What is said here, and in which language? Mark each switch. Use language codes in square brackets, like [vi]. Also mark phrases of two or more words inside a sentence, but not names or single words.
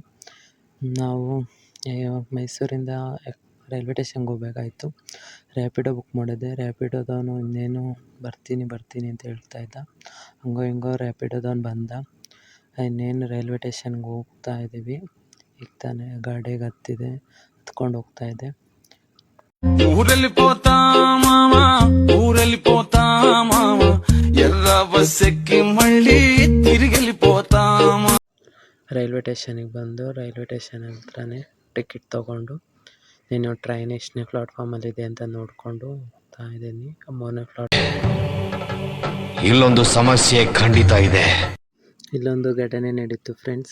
[kn] ನಾವು ಮೈಸೂರಿಂದ ರೈಲ್ವೆ ಟೇಷನ್ಗೆ ಹೋಗ್ಬೇಕಾಯ್ತು. ರ್ಯಾಪಿಡೋ ಬುಕ್ ಮಾಡಿದ್ದೆ. ರ್ಯಾಪಿಡೋದವನು ಇನ್ನೇನು ಬರ್ತೀನಿ ಅಂತ ಹೇಳ್ತಾಯಿದ್ದ. ಹಂಗೋ ಹಿಂಗೋ ರ್ಯಾಪಿಡೋದವನು ಬಂದ. ಇನ್ನೇನು ರೈಲ್ವೆ ಟೇಷನ್ಗೆ ಹೋಗ್ತಾ ಇದ್ದೀವಿ. ಈಗ ತಾನೇ ಗಾಡಿಗೆ ಹತ್ಕೊಂಡು ಹೋಗ್ತಾ ಇದ್ದೆ. [te] ఊరెళ్ళి పోతా మామా ఊరెళ్ళి పోతా మామా ఎర్ర బస్ ఎక్కి మళ్ళీ తిరిగెళ్ళిపోతామా. [kn] ರೈಲ್ವೆ ಟೇಷನಿಗೆ ಬಂದು ರೈಲ್ವೆ ಟೇಷನ್ ಹತ್ರನೇ ಟಿಕೆಟ್ ತೊಗೊಂಡು ನೀನು ಟ್ರೈನ್ ಎಷ್ಟನೇ ಪ್ಲಾಟ್ಫಾರ್ಮಲ್ಲಿದೆ ಅಂತ ನೋಡಿಕೊಂಡು ಹೋಗ್ತಾ ಇದ್ದೀನಿ. 3ನೇ ಪ್ಲಾಟ್ಫಾರ್ಮ್. ಇಲ್ಲೊಂದು ಸಮಸ್ಯೆ ಖಂಡಿತ ಇದೆ. ಇಲ್ಲೊಂದು ಘಟನೆ ನಡೀತು ಫ್ರೆಂಡ್ಸ್.